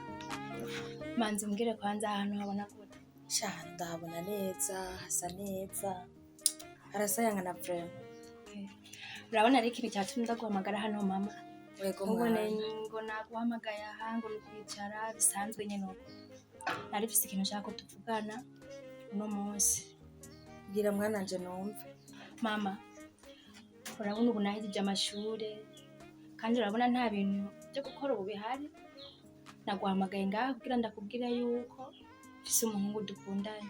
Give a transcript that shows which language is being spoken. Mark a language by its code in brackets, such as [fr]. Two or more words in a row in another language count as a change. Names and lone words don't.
[rn] Manzi mbwire kwanza ahantu habona gute? Cyane ndahabona neza, hasa neza, harasayanga na frame. Urabona ari ikintu cyatumye ndaguhamagara hano mama? Wego mwana ngo naguhamagaye aha ngo nikwicara bisanzwe nyene uko. Narifise ikintu nshaka ko tuvugana uno munsi. Bwira mwana nje numve. Mama, urabona ubu nahejeje amashure kandi urabona nta bintu byo gukora ubu bihari. Naguhamagaye ngaha kugira ndakubwira yuko mfise umuhungu dukundanye.